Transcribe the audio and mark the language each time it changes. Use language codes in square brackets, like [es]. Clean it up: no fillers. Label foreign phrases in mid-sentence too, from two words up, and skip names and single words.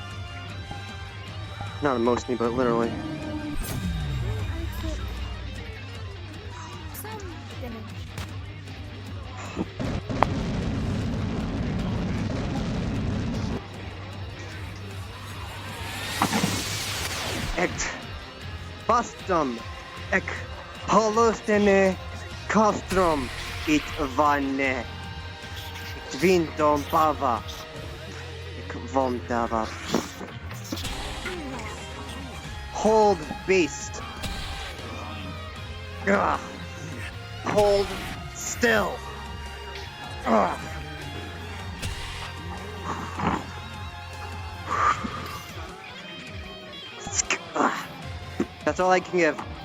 [en] Not emotionally, but literally. Ect bastum ec holostene castrum it vanne it vintom pava ec vomtava. Hold beast. Ugh. Hold still. Ugh. That's all I can give.